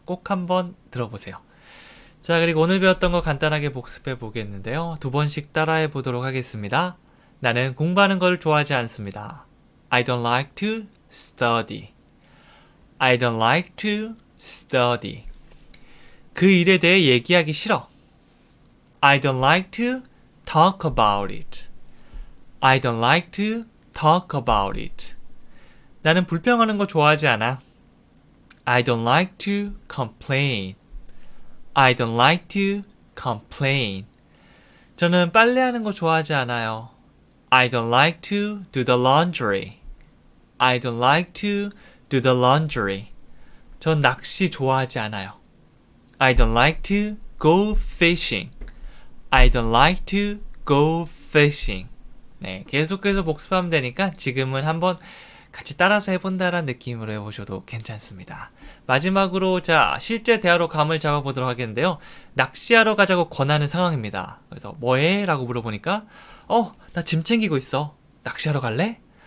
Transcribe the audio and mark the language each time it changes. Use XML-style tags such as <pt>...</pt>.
<ko>꼭 한번 들어보세요. 자, 그리고 오늘 배웠던 거 간단하게 복습해 보겠는데요. 2번씩 따라해 보도록 하겠습니다. 나는 공부하는 걸 좋아하지 않습니다.</ko> <en>I don't like to study. I don't like to study.</en> <ko>그 일에 대해 얘기하기 싫어.</ko> <en>I don't like to talk about it. I don't like to talk about it.</en> <ko>나는 불평하는 거 좋아하지 않아.</ko> <en>I don't like to complain. I don't like to complain.</en> <ko>저는 빨래하는 거 좋아하지 않아요.</ko> <en>I don't like to do the laundry. I don't like to do the laundry.</en> <ko>전 낚시 좋아하지 않아요.</ko> <en>I don't like to go fishing. I don't like to go fishing.</en> <ko>네, 계속해서 복습하면 되니까 지금은 한번 같이 따라서 해본다라는 느낌으로 해보셔도 괜찮습니다. 마지막으로 자 실제 대화로 감을 잡아보도록 하겠는데요. 낚시하러 가자고 권하는 상황입니다. 그래서 뭐해? 라고 물어보니까 나 짐 챙기고 있어. 낚시하러 갈래?</ko>